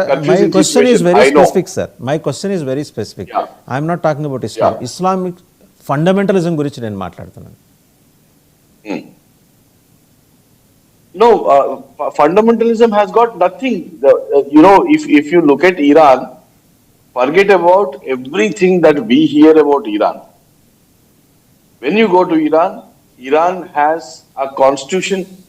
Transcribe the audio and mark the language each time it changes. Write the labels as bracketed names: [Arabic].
[English] My question is very specific, sir. My question is very specific. I am not talking about Islam. Islamic fundamentalism [Telugu] గురించి నేను మాట్లాడుతున్నాను. [English] No, fundamentalism has got nothing. If you look at Iran, forget about everything that we hear about Iran. When you go to Iran, Iran has a constitution.